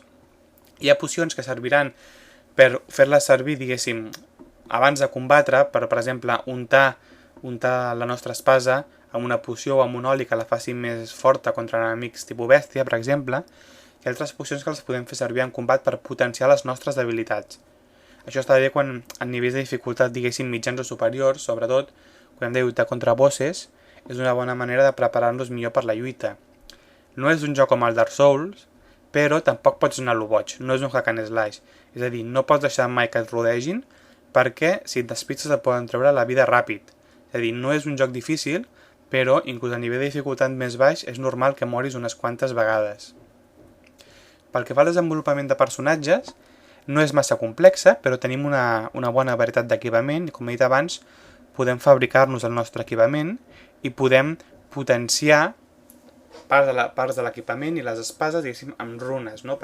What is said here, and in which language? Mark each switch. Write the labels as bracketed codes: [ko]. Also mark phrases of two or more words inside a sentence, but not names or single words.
[ca] Hi ha pocions que serviran per fer-les servir, diguéssim, abans de combatre, per exemple, untar la nostra espasa amb una poció o amb un oli que la faci més forta contra enemics tipus bèstia, per exemple, i altres pocions que les podem fer servir en combat per potenciar les nostres debilitats. Això està bé quan en nivells de dificultat, diguéssim, mitjans o superiors, sobretot, quan hem de lluitar contra bosses, és una bona manera de preparar-nos millor per la lluita. No és un joc com el Dark Souls, però tampoc pots anar a lo boig, no és un [en] hack and slash. [ca] És a dir, no pots deixar mai que et rodegin, perquè si et despistes et poden treure la vida ràpid. És a dir, no és un joc difícil, però inclús a nivell de dificultat més baix és normal que moris unes quantes vegades. Pel que fa al desenvolupament de personatges, no és massa complexa, però tenim una bona varietat d'equipament i, com he dit abans, podem fabricar-nos el nostre equipament i podem potenciar parts de l'equipament i les espases, diguéssim, amb runes, no?